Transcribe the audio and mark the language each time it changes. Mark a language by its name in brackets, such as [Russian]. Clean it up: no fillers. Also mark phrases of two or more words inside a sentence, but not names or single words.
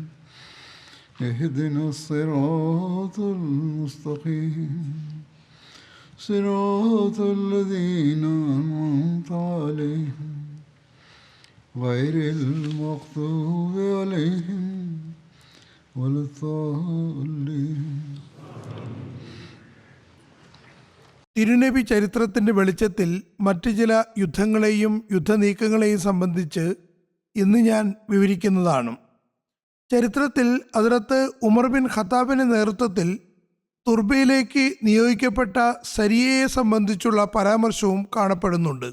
[Arabic] اهدنا الصراط المستقيم. صراط الذين أنعمت عليهم غير المغضوب عليهم ولا الضالين. [Malayalam] തിരുനബി ചരിത്രത്തിന്റെ വെളിച്ചത്തിൽ മറ്റു ചില യുദ്ധങ്ങളെയും യുദ്ധനീക്കങ്ങളെയും സംബന്ധിച്ച് ഇന്ന് ഞാൻ വിവരിക്കുന്നതാണ്. ചരിത്രത്തിൽ ഹദ്റത്ത് ഉമർ ബിൻ ഖത്താബിന്റെ നേതൃത്വത്തിൽ തുർബയിലേക്ക് നിയോഗിക്കപ്പെട്ട സരിയയെ സംബന്ധിച്ചുള്ള പരാമർശവും കാണപ്പെടുന്നുണ്ട്.